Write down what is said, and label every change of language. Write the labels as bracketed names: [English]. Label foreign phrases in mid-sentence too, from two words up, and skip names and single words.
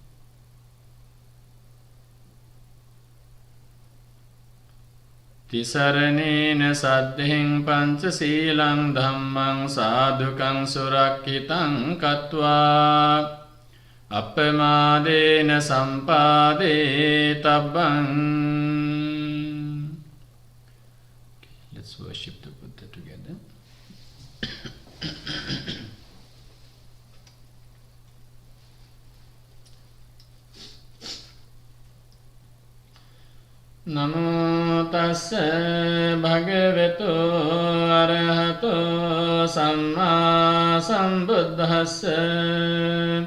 [Pali] Tisaranena saddhiṃ pañcasīlaṃ dhammang sādhukang surakkhitāṃ kattvā appamādena sampādetabbang. [English] Let's worship the Buddha together. [Pali] Namo tassa bhagavato arahato samma sambuddhassa.